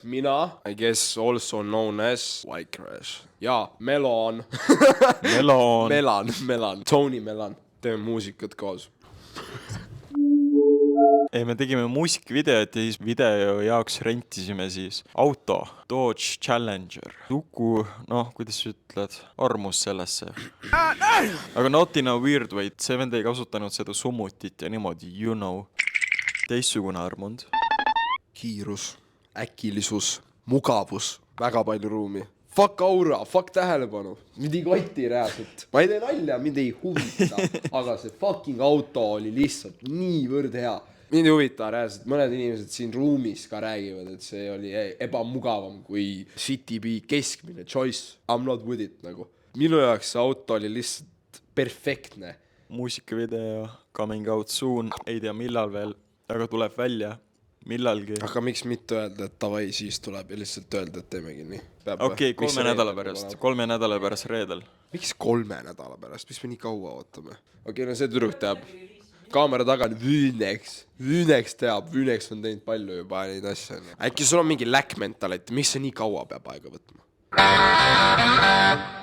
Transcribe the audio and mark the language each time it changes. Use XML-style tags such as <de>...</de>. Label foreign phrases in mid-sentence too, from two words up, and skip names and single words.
<et>mina,</et> <en>I guess also known as White Crash.</en> <et>Ja, Melon. Melan. Tony Melan. Teeme muusikat koos. Ei, me tegime muusikavideot ja siis video jaoks rentisime siis auto, Dodge Challenger. Luku, kuidas ütled, armus sellesse.</et> <en>Aga not in a weird way,</en> <et>see vend ei kasutanud seda summutit ja niimoodi,</et> <en>you know.</en> <et>Teissugune armund. Kiirus, äkilisus, mugavus, väga palju ruumi. Fuck aura, fuck tähelepanu. Mind ei kotti reaalselt. Ma ei tee nalja, mind ei huvita. Aga see fucking auto oli lihtsalt niivõrd hea. Mind ei huvita reaalselt. Mõned inimesed siin ruumis ka räägivad, et see oli ebamugavam kui City B keskmine choice.</et> <en>I'm not with it nagu.</en> <et>Minu jaoks see auto oli lihtsalt perfektne. Muusikavideo,</et> <en>coming out soon,</en> <et>ei tea millal veel, aga tuleb välja millalgi. Aga miks mitte öelda, et tavai siis tuleb ja lihtsalt öelda, et teemegi nii? Okei, 3 nädala pärast. 3 nädala pärast reedel. Miks 3 nädala pärast? Miks me nii kaua ootame? Okei, no see tüdruk teab. Kaamera taga on Vüünex. Vüünex teab. Vüünex on teinud palju juba neid asja. Äkki sul on mingi</et> <en>lack mentality.</en> <et>Miks see nii kaua peab aega võtma?</et>